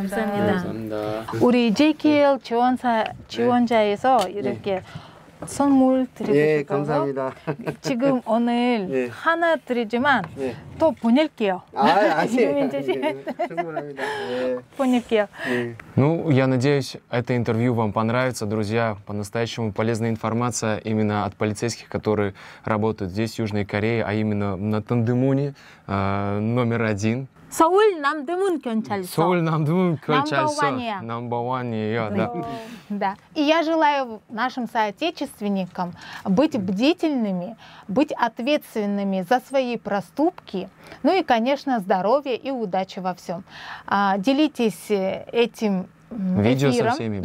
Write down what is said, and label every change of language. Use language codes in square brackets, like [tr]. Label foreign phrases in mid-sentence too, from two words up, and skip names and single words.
[ko] 감사합니다. 감사합니다. 우리 JKL 지원자에서 이렇게 선물 드리고 예, 싶어요. 감사합니다. 지금 오늘 예. 하나 드리지만 예. 또 보낼게요. 아니에요. 유민재 씨. 충분합니다. 예. 보낼게요. 예. [ru] Ну, я надеюсь, это интервью вам понравится, друзья. По-настоящему полезная информация именно от полицейских, которые работают здесь, в Южной Корее, а именно на Тандемуне номер 1. [ko] 서울 남대문 경찰서. Соуль Намдун Кольчальсо. [en] Number one- [ko] 이야. [en] Number one- [ko] 이야, [ru] да. Да. И я желаю нашим соотечественникам быть бдительными, быть ответственными за свои проступки, ну и, конечно, здоровья и удачи во всем. Делитесь этим Видео со эфиром, всеми